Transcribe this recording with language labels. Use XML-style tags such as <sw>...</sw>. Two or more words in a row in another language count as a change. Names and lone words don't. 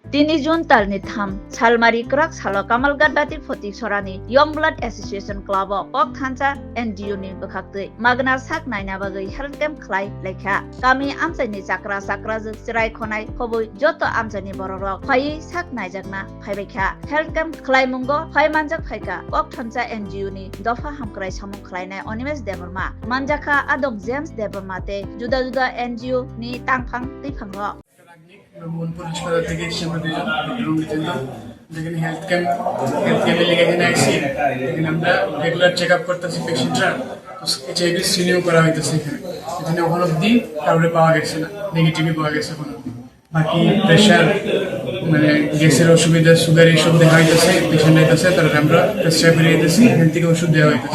<trp>3 Jun talni tham salmari krak salo kamalgat batik photi sorani Young Blood Association Club ok thancha NGO ni bokhaktui magna sak naina bagui</trp> <en>health camp</en> <trp>khlai lekha kami amsaini chakra ju chirai khonai khobui joto amsani bororok phai sak naijakna phaibekha</trp> <en>health camp</en> <trp>khlai mungo phai manjak phaika ok thancha NGO ni dofa hamkrai samung khlainai Onimesh Deborma manjaka adok James Deborma te juda juda NGO ni tangphang teiphangro</trp> <bn>পরিষ্কার থেকে আমরা দুজন রুম দিলাম যেখানে</bn> <en>health camp</en> <bn>লেগে এখানে আসি এখানে আমরা</bn> <en>regular check up</en> <bn>করতেছি পেশেন্টরা</bn> <en>HIV screening</en> <bn>করা হইতেছে এখানে ওখানে অব্দি কাউরে পাওয়া গেছে না নেগেটিভই পাওয়া গেছে এখন বাকি প্রেশার মানে গ্যাসের অসুবিধা সুগার এইসব দেখা হইতেছে পেশেন্ট আইতেছে তারা আমরা প্রেসক্রাইব করে দিতেছি এখান থেকে ওষুধ দেওয়া হইতেছে</bn>